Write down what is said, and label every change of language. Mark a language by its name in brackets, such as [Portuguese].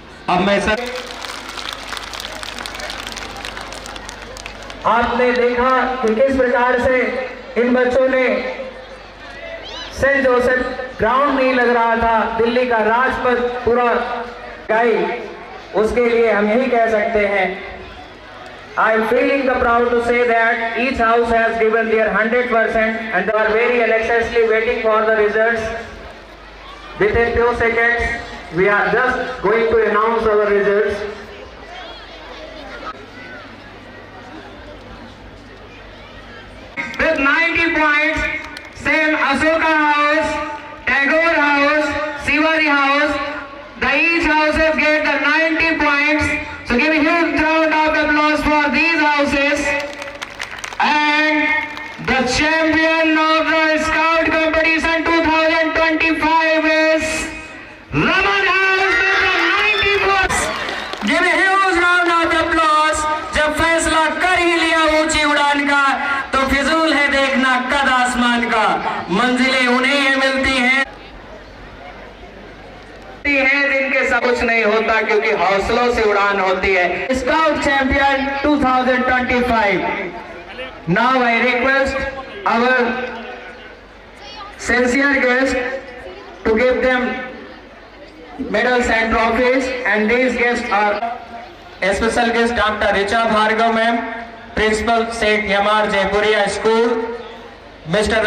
[Hindi] अब मैं सर आपने देखा कि किस प्रकार से इन बच्चों ने सेंट जोसेफ ग्राउंड नहीं लग रहा था, दिल्ली का राजपथ पूरा गाई, उसके लिए हम यही कह सकते हैं, [English] I am feeling the proud to say that each house has given their 100% and they are very anxiously waiting for the results. Within few seconds, we are just going to announce our results. With 90 points, same Ashoka House, Tagore House, Shivaji House, the each houses get the 90 points. So give a huge round of applause for these houses. And the champion of the Scout Competition 2025 is Raman House with the 90 points. Give a huge round of applause. [Hindi] जब फैसला कर ही लिया ऊंची उड़ान का, तो फिजूल है देखना कद आसमान का, मंजिलें उन्हें ही मिलती हैं जिनके सब कुछ नहीं होता, क्योंकि हौसलों से उड़ान होती है। [English] Scout champion 2025। Now I request our sincere guests to give them medals and trophies, and these guests are special guest Dr. Richa Bhargav ma'am, Principal St. Yamar Jaipuria School, Mr.